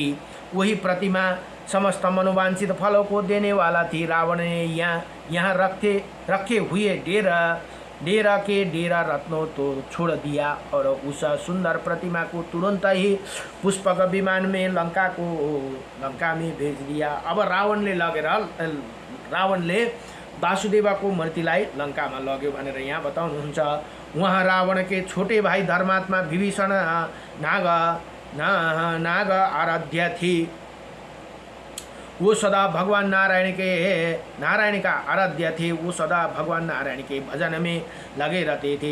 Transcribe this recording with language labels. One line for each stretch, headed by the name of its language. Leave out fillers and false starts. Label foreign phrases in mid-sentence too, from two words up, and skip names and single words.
Hindi: वही प्रतिमा समस्त मनोवांछित फलों को देने वाला थी। रावण ने यहाँ रखे हुए डेरा रत्नों तो छोड़ दिया और उस सुंदर प्रतिमा को तुरंत ही पुष्पक विमान में लंका में भेज दिया।
Nepali: अब रावणले वासुदेवको मूर्तिलाई लंकामा लग्यो भनेर यहाँ बताउनुहुन्छ।
Hindi: वहाँ रावण के छोटे भाई धर्मात्मा विभीषण नाग आराध्य थी। वो सदा भगवान नारायण का आराध्य थे। वो सदा भगवान नारायण के भजन में लगे रहते थे।